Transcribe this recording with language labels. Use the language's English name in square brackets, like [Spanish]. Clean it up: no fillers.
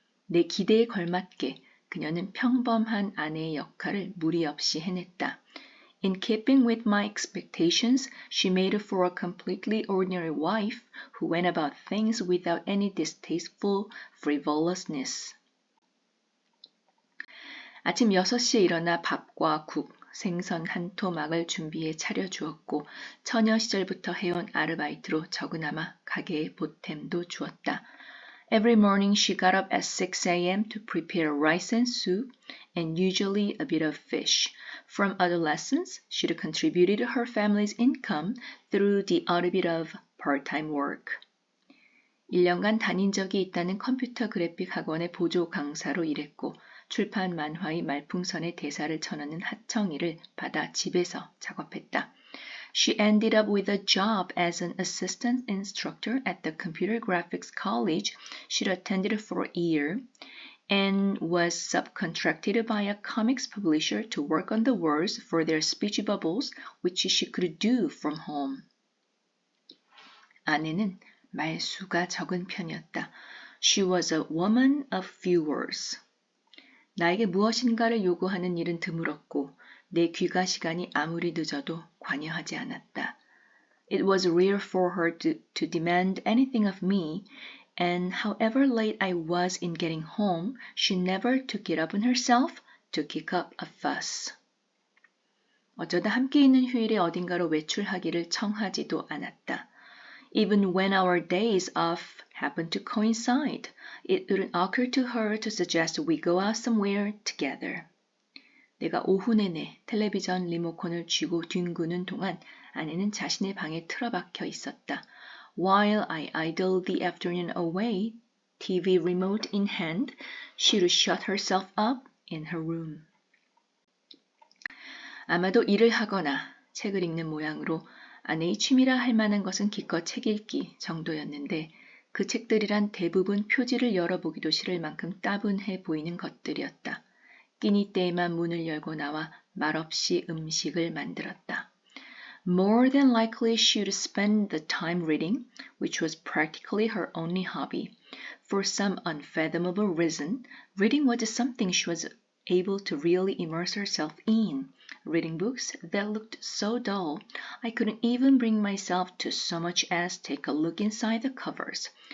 [Korean] 내 기대에 걸맞게 그녀는 평범한 아내의 역할을 무리 없이 해냈다. [English] In keeping with my expectations, she made for a completely ordinary wife who went about things without any distasteful frivolousness. [Korean] 아침 6시에 일어나 밥과 국, 생선 한 토막을 준비해 차려주었고 처녀 시절부터 해온 아르바이트로 적으나마 가게에 보탬도 주었다. [English] Every morning she got up at 6 a.m. to prepare rice and soup and usually a bit of fish. From adolescence, she'd contributed her family's income through the odd bit of part-time work. [Korean] 1년간 다닌 적이 있다는 컴퓨터 그래픽 학원의 보조 강사로 일했고 출판 만화의 말풍선에 대사를 쳐넣는 하청일을 받아 집에서 작업했다. [English] She ended up with a job as an assistant instructor at the computer graphics college she'd attended for a year and was subcontracted by a comics publisher to work on the words for their speech bubbles, which she could do from home. [Korean] 아내는 말수가 적은 편이었다. [English] She was a woman of few words. [Korean] 나에게 무엇인가를 요구하는 일은 드물었고 내 귀가 시간이 아무리 늦어도 관여하지 않았다. [English] It was rare for her to demand anything of me, and however late I was in getting home, she never took it upon herself to kick up a fuss. [Korean] 어쩌다 함께 있는 휴일에 어딘가로 외출하기를 청하지도 않았다. [English] Even when our days off happened to coincide, it wouldn't occur to her to suggest we go out somewhere together. [Korean] 내가 오후 내내 텔레비전 리모컨을 쥐고 뒹구는 동안 아내는 자신의 방에 틀어박혀 있었다. [English] While I idled the afternoon away, TV remote in hand, she would shut herself up in her room. [Korean] 아마도 일을 하거나 책을 읽는 모양으로 아내의 취미라 할 만한 것은 기껏 책 읽기 정도였는데 그 책들이란 대부분 표지를 열어보기도 싫을 만큼 따분해 보이는 것들이었다. 끼니 때에만 문을 열고 나와 말없이 음식을 만들었다. [English] More than likely she would spend the time reading, which was practically her only hobby. For some unfathomable reason, reading was something she was able to really immerse herself in. Reading books that looked so dull, I couldn't even bring myself to so much as take a look inside the covers.